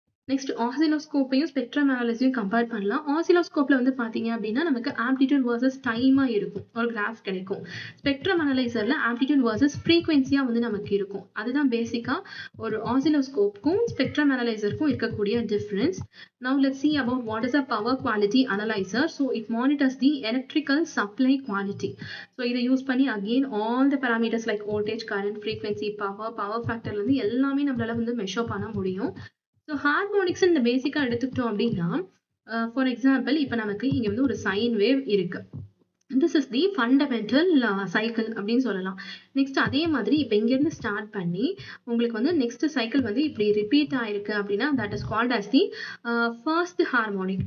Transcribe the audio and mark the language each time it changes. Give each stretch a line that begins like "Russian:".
Tamil: Next ஆசிலோஸ்கோப்பையும் spectrum அனாலிசிஸையும் compare பண்ணலாம். ஆசிலோஸ்கோப்ல வந்து பாத்தீங்க அப்படின்னா நமக்கு ஆம்ப்ளிடியூட் வர்சஸ் டைமா இருக்கும், ஒரு கிராஃப் கிடைக்கும். ஸ்பெக்ட்ரம் அனலைசர்ல ஆம்ப்ளிடியூட் வர்சஸ் ஃப்ரீக்வன்சியா வந்து நமக்கு இருக்கும். அதுதான் பேசிக்கா ஒரு ஆசிலோஸ்கோப்புக்கும் ஸ்பெக்ட்ரம் அனலைசருக்கும் இருக்கக்கூடிய difference.
English: Now let's see about what is a power quality analyzer. So it monitors the electrical supply quality. So
Tamil: இதை யூஸ் பண்ணி
English: again all the parameters like voltage, current, frequency, power factor
Tamil: வந்து எல்லாமே நம்மளால வந்து measure பண்ண முடியும். So harmonics இந்த பேசிக்கா எடுத்துக்கிட்டோம் அப்படின்னா, ஃபார் எக்ஸாம்பிள் இப்போ நமக்கு இங்க வந்து ஒரு சைன் வேவ் இருக்கு.
English: this is the fundamental cycle
Tamil: அப்படின்னு சொல்லலாம். நெக்ஸ்ட் அதே மாதிரி இப்போ இங்கேருந்து ஸ்டார்ட் பண்ணி உங்களுக்கு வந்து நெக்ஸ்ட் சைக்கிள் வந்து இப்படி ரிப்பீட் ஆயிருக்கு அப்படின்னா
English: That is called as the first harmonic.